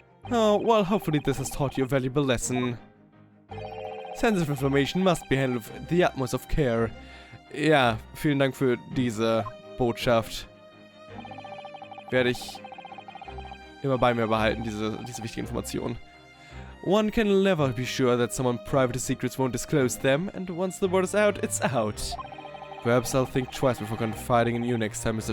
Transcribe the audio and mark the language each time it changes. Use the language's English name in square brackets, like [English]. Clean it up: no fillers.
[English] Oh, well, hopefully this has taught you a valuable lesson. Sensitive information must be handled with the utmost of care. [German] Ja, vielen Dank für diese Botschaft. Werde ich immer bei mir behalten, diese wichtige Information. [English] One can never be sure that someone private secrets won't disclose them, and once the word is out, it's out. Perhaps I'll think twice before confiding in you next time, Mr.